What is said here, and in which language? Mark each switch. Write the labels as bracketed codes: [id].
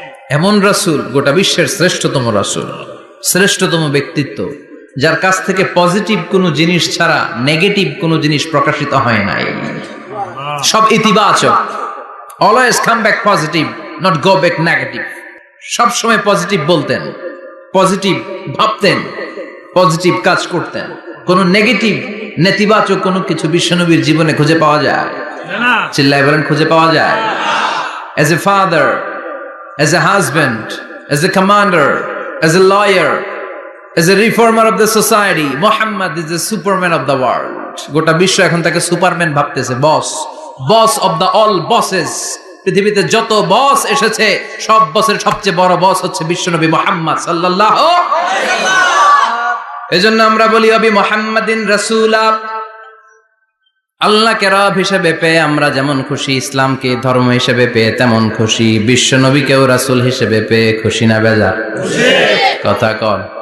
[bn] এমন রাসূল, গোটা বিশ্বের শ্রেষ্ঠতম রাসূল, শ্রেষ্ঠতম ব্যক্তিত্ব, যার কাছ থেকে পজিটিভ কোনো জিনিস ছাড়া নেগেটিভ কোনো জিনিস প্রকাশিত হয় নাই। সব ইতিবাচক। [en] Always come back positive, not go back negative. [bn] সব সময় পজিটিভ বলতেন, পজিটিভ ভাবতেন, পজিটিভ কাজ করতেন। কোনো নেগেটিভ, নেতিবাচক কোনো কিছু বিশ্বনবীর জীবনে খুঁজে পাওয়া যায়? চিল্লায় বলেন খুঁজে পাওয়া যায়? [en] As a father, as a husband, as a commander, as a lawyer, as a reformer of the society, Muhammad is the superman of the world. [bn] গোটা বিশ্ব এখন তাকে সুপারম্যান ভাবতেছে, বস, [en] Boss of the all bosses. [bn] পৃথিবীতে যত বস এসেছে, সব বসের সবচেয়ে বড় বস হচ্ছে বিশ্বনবী মুহাম্মদ সাল্লাল্লাহু আলাইহি ওয়াসাল্লাম। এজন্য আমরা বলি [ar] ওয়াবি মুহাম্মাদিন রাসূলা, [bn] আল্লাহকে রব হিসেবে পেয়ে আমরা যেমন খুশি, ইসলামকে ধর্ম হিসেবে পেয়ে তেমন খুশি। বিশ্বনবীকেও রাসূল হিসেবে পেয়ে খুশি না বেজার? কথা কন।